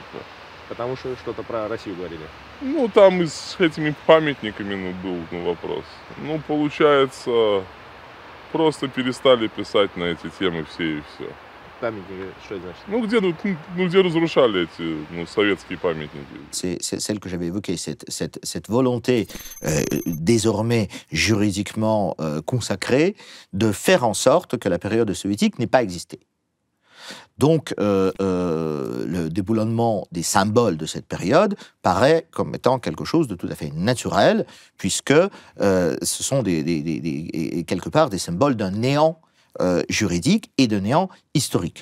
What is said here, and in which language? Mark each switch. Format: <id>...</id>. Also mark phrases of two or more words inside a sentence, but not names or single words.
<ru>Потому что что-то про Россию говорили? Ну, там и с этими памятниками был вопрос. Ну, получается, просто перестали писать на эти темы все и все. Памятники, что это значит? Где разрушали эти советские памятники.</ru> <fr>C'est celle que j'avais évoquée, cette volonté désormais juridiquement consacrée de faire en sorte que la période soviétique n'ait pas existé. Donc, le déboulonnement des symboles de cette période paraît comme étant quelque chose de tout à fait naturel, puisque ce sont quelque part des symboles d'un néant juridique et de néant historique.</fr>